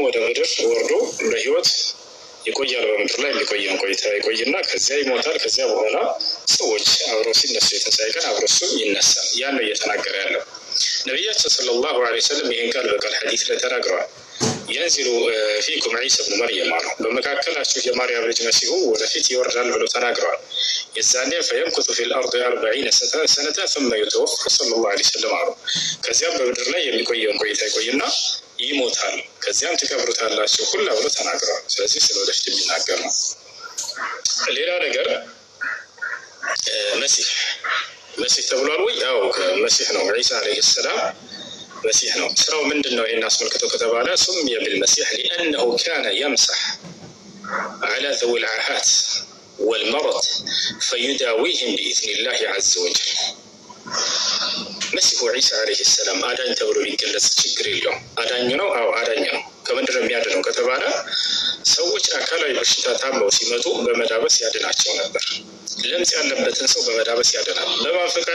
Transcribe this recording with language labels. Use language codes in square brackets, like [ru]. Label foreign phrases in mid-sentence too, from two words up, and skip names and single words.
[am] ወደ ምድር ወርዶ በህይወት ይቆያል። በምድር ላይ የሚቆየውን ቆይታ ይቆይና ከዚያ ይሞታል። ከዚያ በኋላ ሰዎች አብረው ሲነሱ የትንሣኤ ቀን አብረው እሱም ይነሳል። ያን ነው እየተናገረ ያለው ነቢያችን [ar] صلى الله عليه وسلم። [am] ይህን ቃል በቃል ሐዲስ ላይ ተናግረዋል። [ar] ينزل فيكم عيسى ابن مريم [am] አሉ። በመካከላችሁ የማርያም ልጅ መሲሁ ወደፊት ይወርዳል ብሎ ተናግረዋል። የዛኔ [ar] فيمكث في الأرض 40 سنة ثم يتوفى صلى الله عليه وسلم [am] አሉ። ከዚያም በምድር ላይ የሚቆየውን ቆይታ ይቆይና ይሞታል። ከዚያም ትቀብሩታላችሁ ሁላ ብሎ ተናግረዋል። ስለዚህ ስለ ወደፊት የሚናገር ነው። ሌላ ነገር መሲህ ተብሏል ወይ? ያው መሲህ ነው። ዒሳ [ar] عليه السلام [am] መሲህ ነው። ስራው ምንድነው? ይሄን አስመልክቶ ከተባለ [ar] سمي بالمسيح لأنه كان يمسح على ذوي العاهات والمرض فيداويهم بإذن الله عز وجل። [am] መሲሁ ዒሳ [ar] عليه السلام [am] አዳኝ ተብሎ ሊገለጽ ችግር የለውም። አዳኝ ነው። አዎ አዳኝ ነው። ከምንድን ነው የሚያድነው ከተባለ ሰዎች አካላዊ በሽታ ታመው ሲመጡ በመዳበስ ያድናቸው ነበር። ለምጽ ያለበትን ሰው በመዳበስ ያድናል። በማን ፍቃድ?